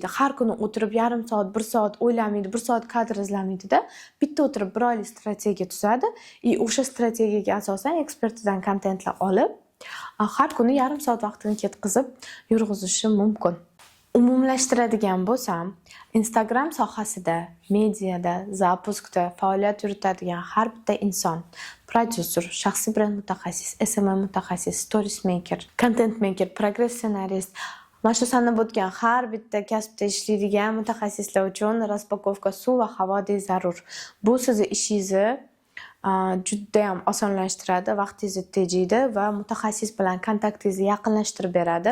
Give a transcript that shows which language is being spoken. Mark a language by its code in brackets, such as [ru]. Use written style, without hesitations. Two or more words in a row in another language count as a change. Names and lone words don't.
[uz] Har kuni o'tirib yarim soat, 1 soat o'ylamaydi, 1 soat kadr izlamaydi-da, bitta o'tirib 1 oylik strategiya tuzadi, o'sha strategiyaga asosan ekspertidan kontentlar olib har kuni yarim soat vaqtini ketkizib yurg'izishi mumkin. Umumlashtiradigan bo'lsam, Instagram sohasida, mediada, zapuskda faoliyat yuritadigan har bitta inson, prodyuser, shaxsiy brend mutaxassis, SMM mutaxassis, [en] stories maker, content maker, [uz] progress ssenarist, mana shu sanab o'tgan har bitta kasbda ishlaydigan mutaxassislar uchun raspakovka suv va havodek zarur. Bu sizning ishingizni juda ham osonlashtiradi, vaqtingizni tejaydi va mutaxassis bilan kontaktingizni yaqinlashtirib beradi.